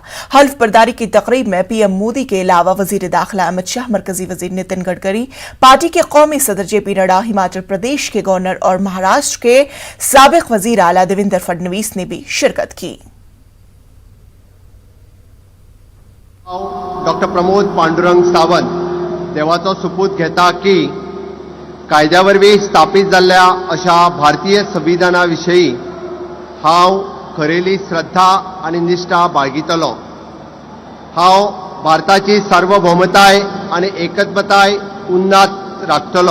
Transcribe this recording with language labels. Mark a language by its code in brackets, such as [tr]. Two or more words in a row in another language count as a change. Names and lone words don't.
[ur] حلف برداری کی تقریب میں پی ایم مودی کے علاوہ وزیر داخلہ امت شاہ، مرکزی وزیر نتن گڈکری، پارٹی کے قومی صدر جے پی نڈا، ہماچل پردیش کے گورنر اور مہاراشٹر کے سابق وزیر اعلیٰ دیویندر فڈنویس نے بھی شرکت کی. [kok] डॉक्टर प्रमोद पांडुरंग सावंत देवाचो सुपूत घेता की कायद्या वरवीं स्थापीत जाल्ल्या अशा भारतीय संविधाना विशयी हांव खरेली श्रद्धा आनी निश्ठा बाळगितलो। हांव भारताची सार्वभौमताय आनी एकत्मताय उन्नात राखतलो।